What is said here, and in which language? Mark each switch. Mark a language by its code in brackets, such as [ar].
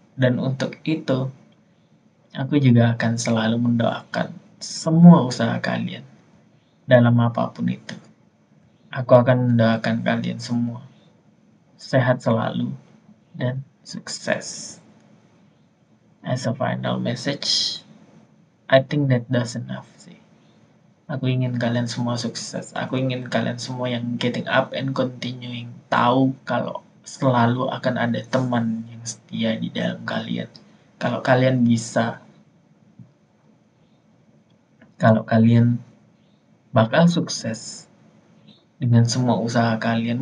[id] Dan untuk itu, aku juga akan selalu mendoakan semua usaha kalian dalam apapun itu. Aku akan mendoakan kalian semua sehat selalu dan sukses. [en] As a final message, I think that does enough sih. [id] Aku ingin kalian semua sukses. Aku ingin kalian semua yang [en] getting up and continuing [id] tahu kalau selalu akan ada teman yang setia di dalam kalian. Kalau kalian bisa, kalau kalian bakal sukses dengan semua usaha kalian.